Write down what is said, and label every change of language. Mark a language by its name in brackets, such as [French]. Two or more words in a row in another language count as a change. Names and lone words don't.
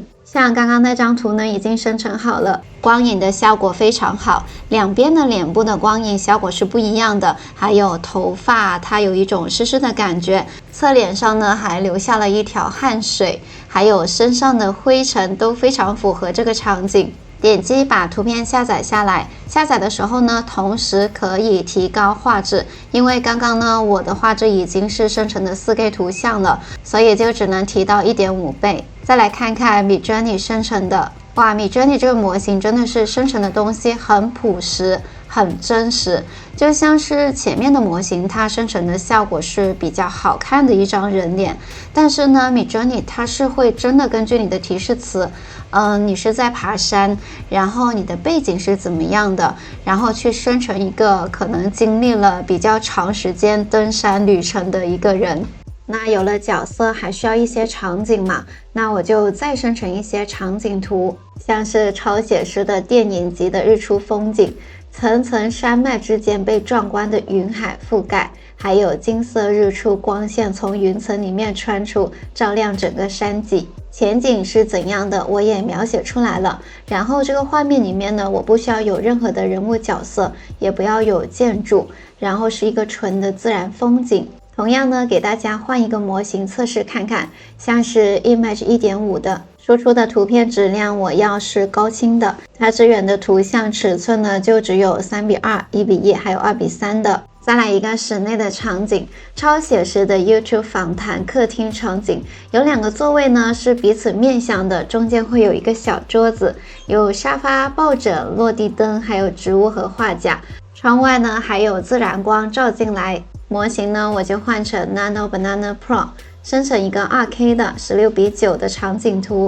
[Chinese] 像刚刚那張圖呢已經生成好了，光影的效果非常好，兩邊的臉部的光影效果是不一樣的，還有頭髮它有一種濕濕的感覺，側臉上呢還留下了一條汗水，還有身上的灰塵都非常符合這個場景。點擊把圖片下載下來，下載的時候呢，同時可以提高畫質，因為剛剛呢我的畫質已經是生成的 4K 圖像了，所以就只能提到 1.5 倍。再來看看 Midjourney 生成的，哇 Midjourney 這個模型真的是生成的東西很朴實，很真實，就像是前面的模型它生成的效果是比較好看的一張人臉，但是呢 Midjourney 它是會真的根据你的提示詞，你是在爬山，然後你的背景是怎麼樣的，然後去生成一個可能經歷了比較長時間登山旅程的一個人。那有了角色還需要一些場景嘛，那我就再生成一些场景圖，像是超寫實的電影級的日出風景，層層山脈之間被壯觀的雲海覆蓋，還有金色日出光線從雲層裡面穿出，照亮整個山脊。前景是怎樣的我也描寫出來了，然後這個畫面裡面呢，我不需要有任何的人物角色，也不要有建築，然後是一個純的自然風景。同樣呢，給大家換一個模型測試看看，像是 Image 1.5 的， 輸出的圖片質量我要是高清的，它支援的圖像尺寸呢就只有3:2、1:1還有2:3的。再来一个室内的场景，超写實的 YouTube 訪談客廳場景，有2個座位呢是彼此面向的，中間會有一個小桌子，有沙發、抱枕、落地燈，還有植物和畫架。窗外呢還有自然光照進來。模型呢我就換成 Nano Banana Pro， 生成一個 2K 的16:9的場景圖。